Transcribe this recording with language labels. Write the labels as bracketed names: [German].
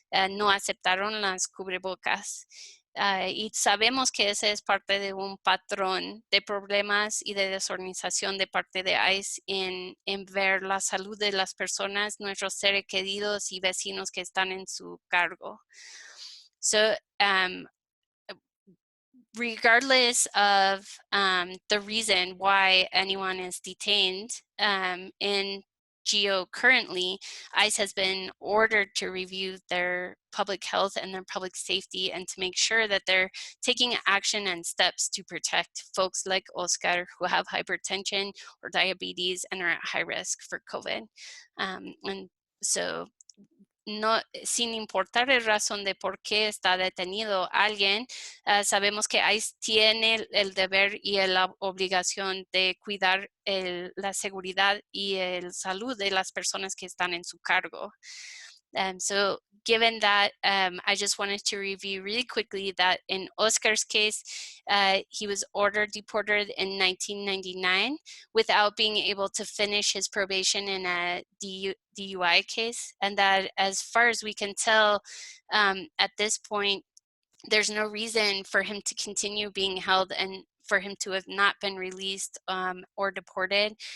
[Spanish] No aceptaron las cubrebocas. Y sabemos que ese es parte de un patrón de problemas y de desorganización de parte de ICE en ver la salud de las personas, nuestros seres queridos y vecinos que están en su cargo. [English] So, regardless of the reason why anyone is detained in GEO currently, ICE has been ordered to review their public health and their public safety and to make sure that they're taking action and steps to protect folks like Oscar who have hypertension or diabetes and are at high risk for COVID. And so, [Spanish] no, sin importar la razón de por qué está detenido alguien, sabemos que ICE tiene el deber y la obligación de cuidar la seguridad y la salud de las personas que están en su cargo. [English] So given that, I just wanted to review really quickly that in Oscar's case, he was deported in 1999 without being able to finish his probation in a DUI case. And that as far as we can tell, at this point, there's no reason for him to continue being held and for him to have not been released or deported.